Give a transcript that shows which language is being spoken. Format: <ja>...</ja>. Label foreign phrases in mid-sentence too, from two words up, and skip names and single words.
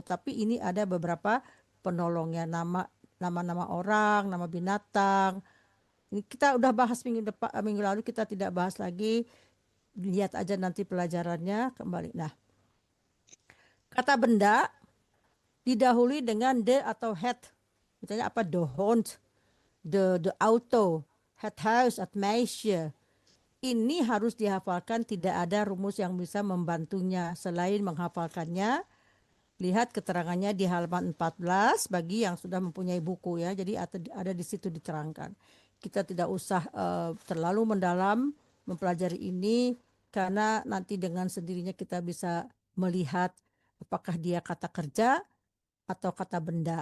<id>Tapi ini ada beberapa penolongnya, nama-nama orang, nama binatang. Ini kita udah bahas minggu lalu, kita tidak bahas lagi. Lihat aja nanti pelajarannya kembali. Nah, kata benda didahului dengan de atau het. Misalnya apa?</id> <nl>De hond, de auto, het huis, het meisje.</nl> <id>Ini harus dihafalkan, tidak ada rumus yang bisa membantunya selain menghafalkannya. Lihat keterangannya di halaman 14 bagi yang sudah mempunyai buku ya. Jadi ada di situ diterangkan. Kita tidak usah terlalu mendalam mempelajari ini karena nanti dengan sendirinya kita bisa melihat apakah dia kata kerja atau kata benda.</id>